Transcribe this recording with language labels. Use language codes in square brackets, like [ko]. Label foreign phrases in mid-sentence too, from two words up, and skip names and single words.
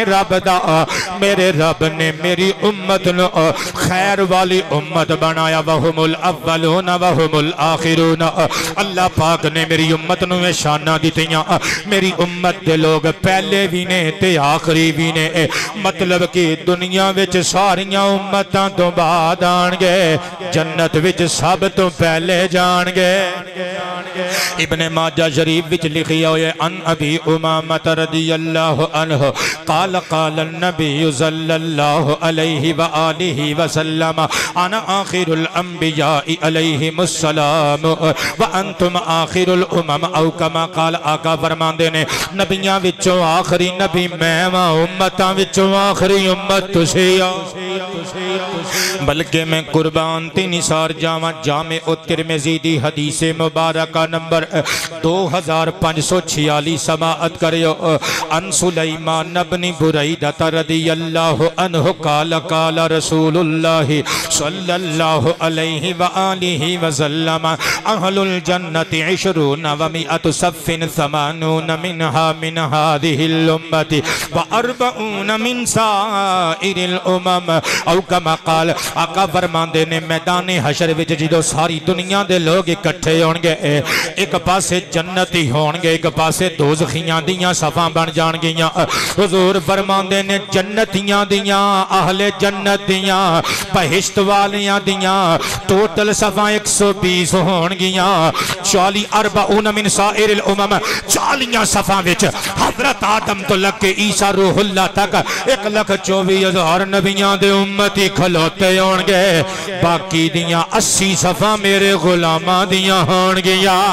[pa] رب دا میرے رب نے میری امت نو خیر والی امت بنایا [ar] وہم الاولون وہم الآخرون [pa] اللہ پاک نے میری امت نو شانہ دیتیاں میری امت دے لوگ پہلے بھی نے تے آخری بھی نے مطلب کہ دنیا وچ ساریاں امتاں تو بعد آن گے جنت وچ سب تو پہلے جان گے ابن ماجہ شریف وچ لکھی ہوئے [ar] ان ابی امامت رضی اللہ عنہ قال قال النبی صلی اللہ علیہ وآلہ وسلم انا آخر الانبیاء علیہم السلام وانتم آخر الامم او کما قال [pa] آقا فرماندے نے نبیاں وچوں آخری نبی میں امتاں وچوں آخری امت تسیہ بلکہ میں قربان تے نثار جاواں جامع الترمذی دی حدیث مبارکہ نمبر 2546 سماعت کریو [ar] ان سلیمان بن بریدہ رضی اللہ عنہ قال قال رسول اللہ صلی اللہ علیہ وآلہ وسلم اہل الجنت 20 و100 صف 80 منها من هذه الامت و40 من سائر الامم او کما قال [pa] آقا فرماندے نے میدان حشر وچ جدو ساری دنیا دے لوگ اکٹھے ہون گے ایک پاسے جنتی ہون گے ایک پاسے دوزخیاں دیاں صفاں بن جان گیاں حضور فرماندے نے جنتیاں دیاں اہل جنت دیاں بہشت والیاں دیاں ٹوٹل صفاں 120 ہون گیاں 40 [ar] من سائر الامم [pa] 40 صفاں وچ حضرت آدم تو لگ کے عیسیٰ روح اللہ تک 1,24,000 نبیاں دے امتی کھلوتے ہون گے باقی دیاں 80 صفاں میرے غلاماں دیاں ہون گیا